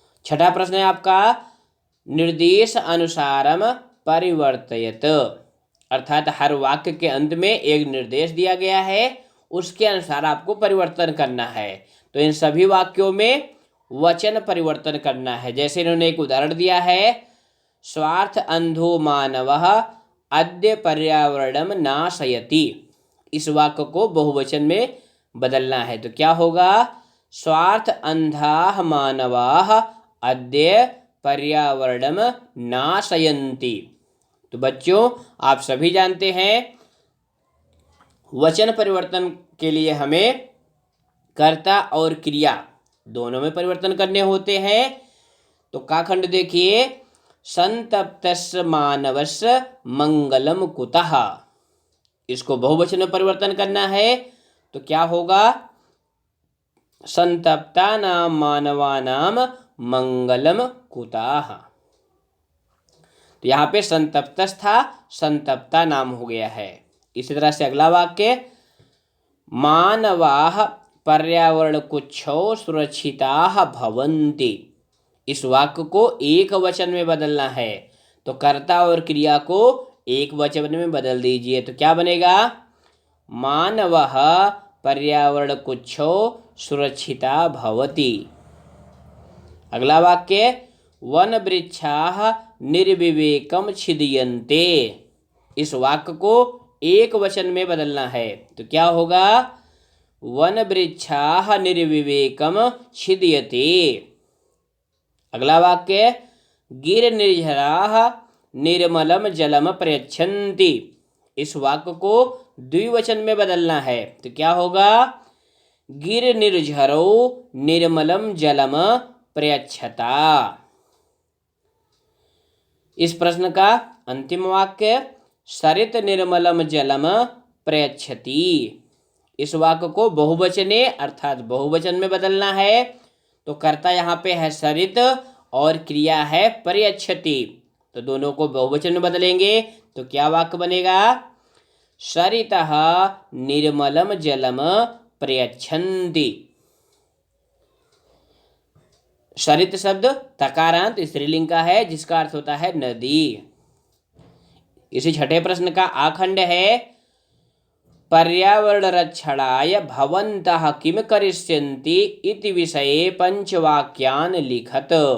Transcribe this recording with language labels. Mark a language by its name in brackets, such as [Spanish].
[Hindi] छठा प्रश्न है आपका [Sanskrit] निर्देश अनुसारम परिवर्तयत, [Hindi] अर्थात हर वाक्य के अंत में एक निर्देश दिया गया है, उसके अनुसार आपको परिवर्तन करना है। तो इन सभी वाक्यों में वचन परिवर्तन करना है। जैसे इन्होंने एक उदाहरण दिया है, [Sanskrit] स्वार्थ अंधो मानवः अद्य पर्यावरणम नाशयति। [Hindi] इस वाक्य को बहुवचन में बदलना है। तो क्या होगा? [Sanskrit] स्वार्थ अंधाः मानवाः अद्य पर्यावरणम नाशयन्ति। [Hindi] तो बच्चों, आप सभी जानते हैं वचन परिवर्तन के लिए हमें कर्ता और क्रिया दोनों में परिवर्तन करने होते हैं। तो काखंड देखिए, [Sanskrit] संतप्तस्य मानवस्य मंगलम कुतः। [Hindi] इसको बहुवचन में परिवर्तन करना है। तो क्या होगा? [Sanskrit] संतप्तानां मानवानां मंगलम कुतः। [Hindi] तो यहाँ पे संतप्तस था, संतप्ता नाम हो गया है। इसी तरह से अगला वाक्य, [Sanskrit] मानवाः पर्यावरणकुच्छौ सुरक्षिताः भवन्ति। [Hindi] इस वाक्य को एक वचन में बदलना है। तो कर्ता और क्रिया को एक वचन में बदल दीजिए। तो क्या बनेगा? [Sanskrit] मानवः पर्यावरणकुच्छौ सुरक्षिता भवति। [Hindi] अगला वाक्य, [Sanskrit] वन वृक्षाः निर्विवेकम छिदयन्ते। [Hindi] इस वाक्य को एक वचन में बदलना है। तो क्या होगा? [Sanskrit] वन वृक्षाः निर्विवेकम छिदयते। [Hindi] अगला वाक्य, [Sanskrit] गिर निर्झराः निर्मलम जलम प्रयच्छन्ति। [Hindi] इस वाक्य को द्विवचन में बदलना है। तो क्या होगा? [Sanskrit] गिर निर्झरौ निर्मलम जलम प्रयच्छता। [Hindi] इस प्रश्न का अंतिम वाक्य, [Sanskrit] सरित निर्मलम जलम प्रयच्छति। [Hindi] इस वाक्य को बहुवचने अर्थात बहुवचन में बदलना है। तो कर्ता यहाँ पे है सरित और क्रिया है प्रयच्छति। तो दोनों को बहुवचन में बदलेंगे तो क्या वाक्य बनेगा? [Sanskrit] सरितः निर्मलम जलम प्रयच्छन्ति। [Hindi] सरित शब्द तकारांत स्त्रीलिंग का है, जिसका अर्थ होता है नदी। इसी छठे प्रश्न का आखंड है, [Sanskrit] पर्यावरण रक्षणाय भवन्तः किम करिष्यन्ति इति विषये पंचवाक्यान लिखत।